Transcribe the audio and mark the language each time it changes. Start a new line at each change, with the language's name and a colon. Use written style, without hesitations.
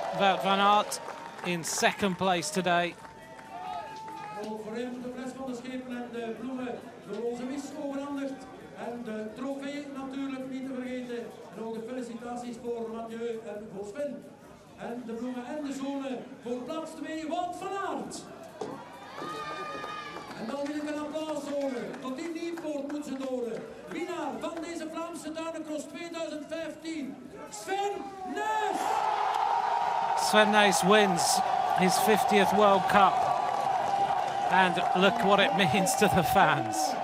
English: Wout van Aert in second place today.
Dutch: Voor hem de fles van de schepen en de bloemen door onze mis overhandigd. En de trofee natuurlijk niet te vergeten. En ook de felicitaties voor Mathieu en voor Sven. En de bloemen en de zonen voor plaats 2, Wout van Aert. En dan wil ik een applaus horen. Tot in Nieuwpoort moet ze horen. Winnaar van deze Vlaamse Duinencross 2015, Sven Nys!
English: Sven Nys wins his 50th World Cup. And look what it means to the fans.